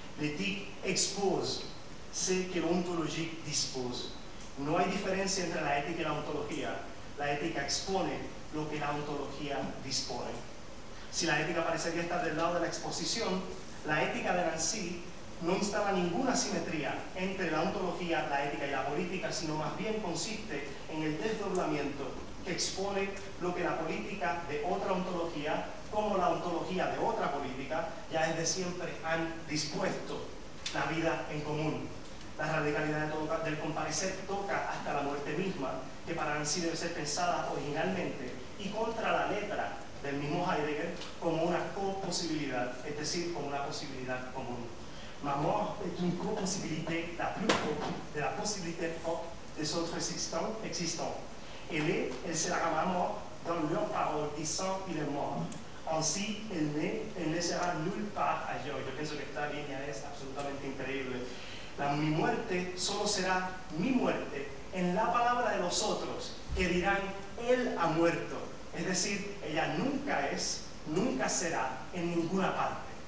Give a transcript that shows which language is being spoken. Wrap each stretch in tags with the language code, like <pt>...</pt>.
<fr>L'éthique expose ce que l'ontologique dispose.</fr> <es>No hay diferencia entre la ética y la ontología. La ética expone lo que la ontología dispone. Si la ética parecería estar del lado de la exposición, la ética de Nancy no instala ninguna simetría entre la ontología, la ética y la política, sino más bien consiste en el desdoblamiento que expone lo que la política de otra ontología, como la ontología de otra política, ya desde siempre han dispuesto la vida en común. La radicalidad del comparecer toca hasta la muerte misma, que para Nancy debe ser pensada originalmente y contra la letra del mismo Heidegger como una coposibilidad, es decir, como una posibilidad común.</es> <fr>Ma mort est une copossibilité la plus propre de la possibilité propre des autres existants. Elle sera ma mort dans leur parole disant il est mort. Ainsi, elle ne sera nulle part ailleurs.</fr> <es>Yo pienso que esta línea es absolutamente increíble. Mi muerte solo será mi muerte en la palabra de los otros, que dirán, él ha muerto. Es decir, ella nunca es, nunca será en ninguna parte.</es>